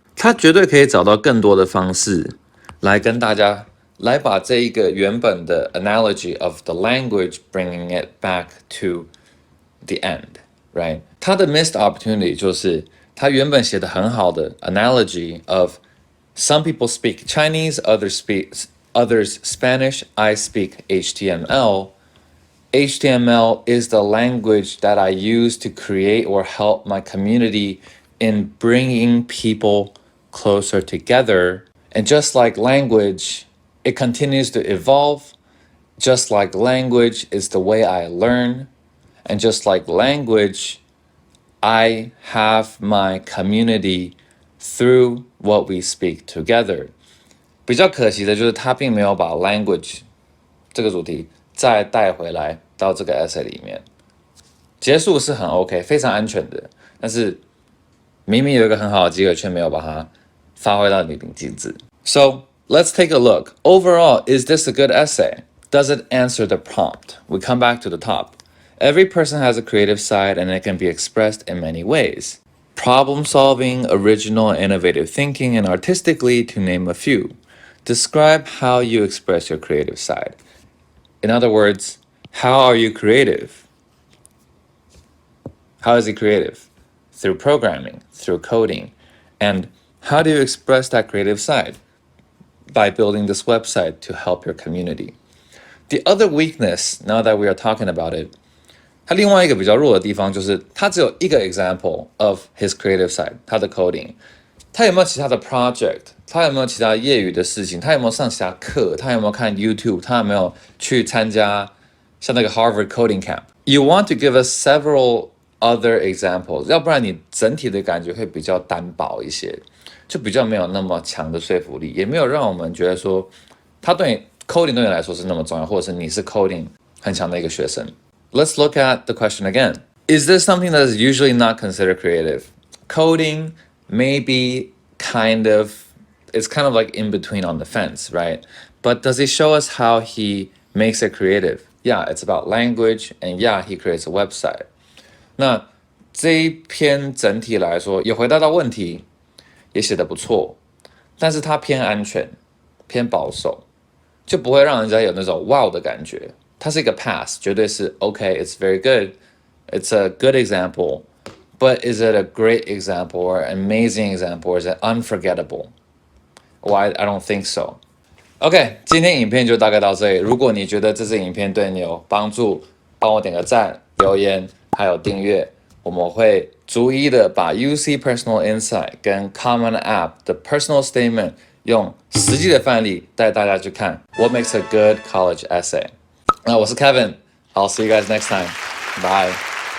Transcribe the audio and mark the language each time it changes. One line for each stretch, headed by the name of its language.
Chinese: 他绝对可以找到更多的方式来跟大家来把这一个原本的
English: analogy of the language bringing it back to the end, right?
Chinese: 他的
English: missed opportunity
Chinese: 就是他原本写的很好的
English: analogy of some people speak Chinese, others Spanish, I speak HTML. HTML is the language that I use to create or help my community in bringing people closer together. And just like language, it continues to evolve. Just like language is the way I learn. And just like language, I have my community through what we speak together.
Chinese: 比较可惜的就是他并没有把 language 这个主题再带回来到这个 essay 里面。结束是很 OK， 非常安全的，但是明明有一个很好的机会，却没有把它发挥到淋漓尽致。
English: So let's take a look. Overall, is this a good essay? Does it answer the prompt? We come back to the top. Every person has a creative side and it can be expressed in many ways. Problem solving, original and innovative thinking, and artistically, to name a few. Describe how you express your creative side. In other words, how are you creative? How is he creative? Through programming, through coding. And how do you express that creative side? By building this website to help your community. The other weakness, now that we are talking about it,
Chinese: 它另外一个比较弱的地方就是它只有一个
English: example of his creative side,
Chinese: 他的
English: coding.
Chinese: 他有没有其他的 project？ 他有没有其他业余的事情？他有没有上其他课？他有没有看 YouTube？ 他有没有去参加像那个 Harvard Coding Camp？
English: You want to give us several other examples，
Chinese: 要不然你整体的感觉会比较单薄一些，就比较没有那么强的说服力，也没有让我们觉得说他对你 coding 对你来说是那么重要，或者是你是 coding 很强的一个学生。
English: Let's look at the question again. Is this something that is usually not considered creative? Coding maybe it's kind of like in between on the fence, right? But does he show us how he makes it creative? Yeah, it's about language, and yeah, he creates a website.
Chinese: 那这一篇整体来说也回答到问题，也写得不错，但是它偏安全，偏保守，就不会让人家有那种 wow 的感觉。它是一个
English: pass，
Chinese: 绝对是
English: OK，it's very good, it's a good example, but is it a great example or an amazing example or is it unforgettable? Well, I don't think so.
Chinese: OK， 今天影片就大概到这里。如果你觉得这支影片对你有帮助，帮我点个赞、留言，还有订阅。我们会逐一的把 UC Personal Insight 跟 Common App 的 Personal Statement 用实际的范例带大家去看
English: What makes a good college essay。
Chinese: 那我是 Kevin，
English: I'll see you guys next time. Bye.